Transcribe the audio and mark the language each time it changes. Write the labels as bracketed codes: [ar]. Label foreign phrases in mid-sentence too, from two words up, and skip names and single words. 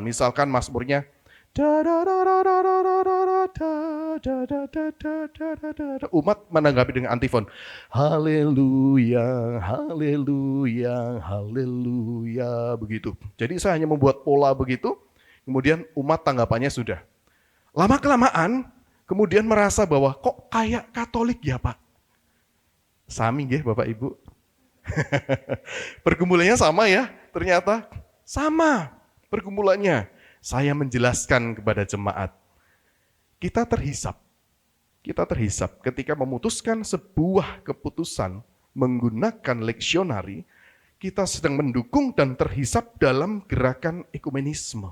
[id] Misalkan Mazmurnya umat menanggapi dengan antifon. Haleluya, haleluya, haleluya, begitu. Jadi saya hanya membuat pola begitu, kemudian umat tanggapannya sudah. Lama-kelamaan, kemudian merasa bahwa kok kayak Katolik ya Pak? [jv] Sami nggih Bapak Ibu? [id] Pergumulannya sama ya, ternyata sama pergumulannya. Saya menjelaskan kepada jemaat, kita terhisap ketika memutuskan sebuah keputusan menggunakan leksionari, kita sedang mendukung dan terhisap dalam gerakan ekumenisme.